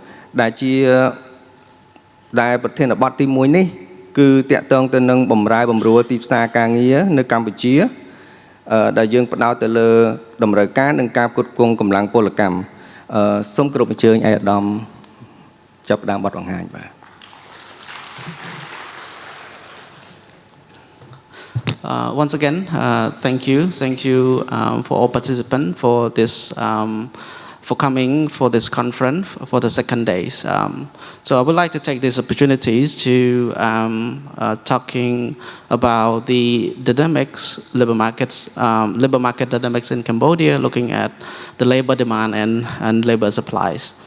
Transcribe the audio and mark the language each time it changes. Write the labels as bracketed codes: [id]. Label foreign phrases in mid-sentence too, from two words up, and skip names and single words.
[km] ដែលប្រធានបទទី1នេះគឺតាក់ទងទៅនឹងបម្រែបម្រួលទីផ្សារការងារនៅកម្ពុជាដែលយើងផ្ដោតទៅលើតម្រូវការនិងការផ្គត់ផ្គង់កម្លាំងពលកម្មសូមគោរពអញ្ជើញឯកឧត្តមចាប់ផ្ដើមបទបង្ហាញបាទ [en] Once again, thank you for all participants for this for coming for this conference for the second days. So I would like to take these opportunities to talking about the dynamics, labor market dynamics in Cambodia, looking at the labor demand and labor supplies.